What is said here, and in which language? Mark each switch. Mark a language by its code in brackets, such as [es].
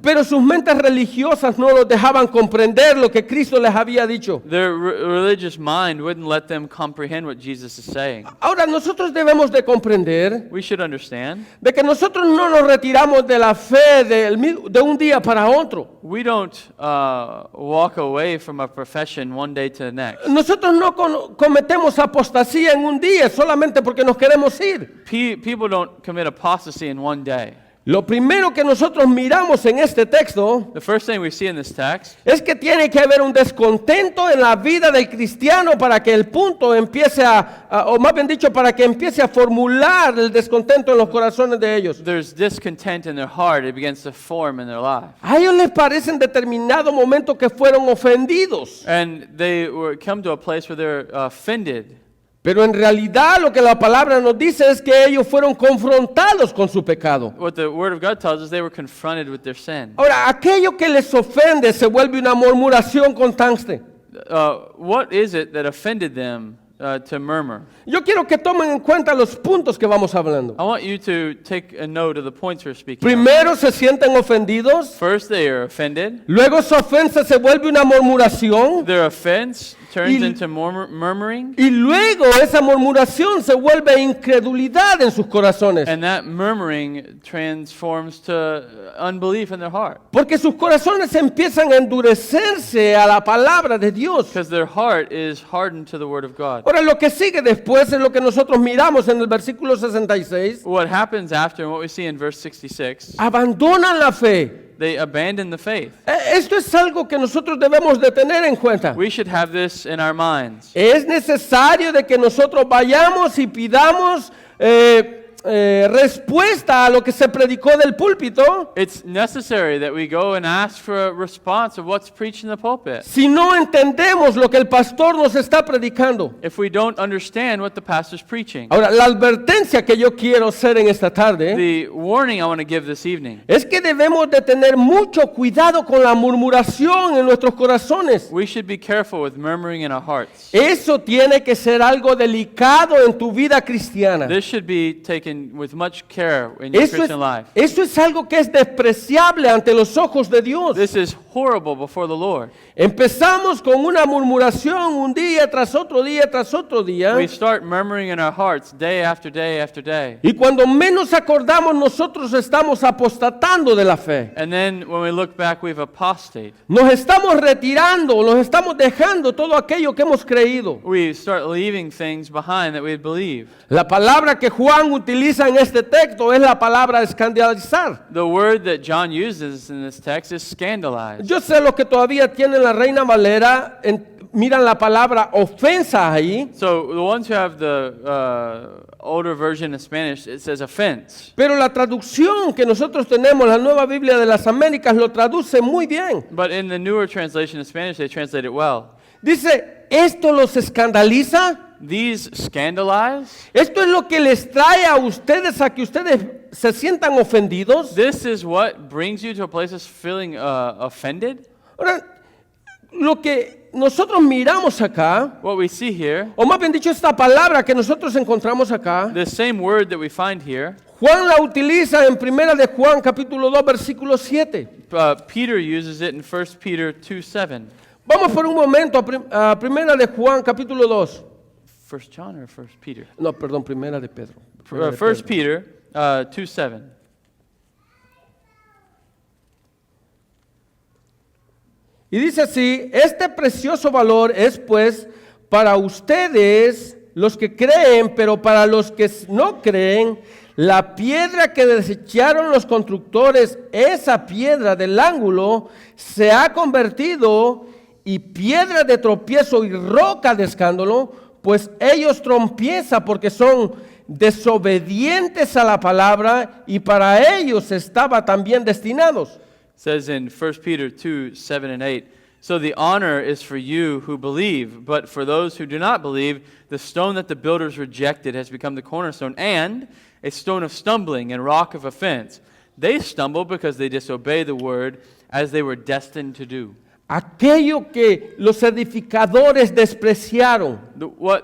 [es] Pero sus mentes religiosas no los dejaban comprender lo que Cristo les había dicho. [en] Their religious mind wouldn't let them comprehend what Jesus is saying. [es] Ahora nosotros debemos de comprender [en] We should understand. [es] de que nosotros no nos retiramos de la fe de un día para otro. [en] We don't walk away from a profession one day to the next. [es] Nosotros no cometemos apostasía en un día solamente porque nos queremos ir. [en] People don't commit apostasy in one day. [es] Lo primero que nosotros miramos en este texto [en] The first thing we see in this text [es] es que tiene que haber un descontento en la vida del cristiano para que el punto empiece o más bien dicho, para que empiece a formular el descontento en los corazones de ellos. [en] there's discontent in their heart. It begins to form in their life. [es] A ellos les parece en determinado momento que fueron ofendidos, [en] And they come to a place where they're offended. [es] pero en realidad lo que la palabra nos dice es que ellos fueron confrontados con su pecado. [en] What the Word of God tells us, they were confronted with their sin. [es] Ahora, aquello que les ofende se vuelve una murmuración constante. [en] What is it that offended them to murmur? [es] Yo quiero que tomen en cuenta los puntos que vamos hablando. [en] I want you to take a note of the points we're speaking of. [es] Primero se sienten ofendidos, [en] First, they are offended. [es] luego su ofensa se vuelve una murmuración [en] Their offense turns [es] Y- [en] into murmuring. [es] y luego esa murmuración se vuelve incredulidad en sus corazones. [en] And that murmuring transforms to unbelief in their heart. [es] Porque sus corazones empiezan a endurecerse a la palabra de Dios. [en] Because their heart is hardened to the Word of God. [es] Ahora, lo que sigue después es lo que nosotros miramos en el versículo 66. [en] What happens after, and what we see in verse 66, [es] Abandonan la fe. [en] they abandon the faith. [es] Esto es algo que nosotros debemos de tener en cuenta. [en] We should have this in our minds. [es] Es necesario de que nosotros vayamos y pidamos respuesta a lo que se predicó del púlpito. [en] It's necessary that we go and ask for a response of what's preached in the pulpit. [es] Si no entendemos lo que el pastor nos está predicando. [en] If we don't understand what the pastor's preaching. [es] Ahora, la advertencia que yo quiero hacer en esta tarde [en] The warning I want to give this evening. [es] es que debemos de tener mucho cuidado con la murmuración en nuestros corazones. [en] We should be careful with murmuring in our hearts. [es] Eso tiene que ser algo delicado en tu vida cristiana. [en] This should be taken with much care in your Christian life. [es] Eso es algo que es despreciable ante los ojos de Dios. [en] This is horrible before the Lord. [es] Empezamos con una murmuración un día tras otro día tras otro día. [en] We start murmuring in our hearts day after day after day. [es] Y cuando menos acordamos, nosotros estamos apostatando de la fe. [en] And then when we look back, we've apostated. [es] Nos estamos retirando, nos estamos dejando todo aquello que hemos creído. [en] We start leaving things behind that we had believed. [es] La palabra que Juan utiliza en este texto es la palabra escandalizar. [en] The word that John uses in this text is scandalized. [es] Yo sé los que todavía tienen la Reina Valera, miran la palabra ofensa ahí, [en] So the ones who have the older version in Spanish, it says offense. [es] pero la traducción que nosotros tenemos, la Nueva Biblia de las Américas, lo traduce muy bien. [en] But in the newer translation in Spanish, they translate it well. [es] Dice, ¿esto los escandaliza? [en] These scandalize. [es] ¿Esto es lo que les trae a ustedes a que ustedes se sientan ofendidos? [en] This is what brings you to a place of feeling offended. [es] Ahora, lo que nosotros miramos acá, [en] What we see here, [es] o más bien dicho, esta palabra que nosotros encontramos acá, [en] the same word that we find here, [es] Juan la utiliza en Primera de Juan, capítulo 2, versículo 7. [en] Peter uses it in 1 Peter 2:7. [es] Vamos por un momento a Primera de Juan, capítulo 2. [en] 1 John or 1 Peter? [es] No, perdón, Primera de Pedro. Primera de [en] 1 Peter 2:7. [es] Y dice así, este precioso valor es pues para ustedes los que creen, pero para los que no creen, la piedra que desecharon los constructores, esa piedra del ángulo, se ha convertido y piedra de tropiezo y roca de escándalo, pues ellos trompiezan porque son desobedientes a la palabra y para ellos estaba también destinados. [en] It says in 1 Peter 2, 7 and 8, so the honor is for you who believe, but for those who do not believe, the stone that the builders rejected has become the cornerstone and a stone of stumbling and rock of offense. They stumble because they disobey the word as they were destined to do. [es] Aquello que los edificadores despreciaron.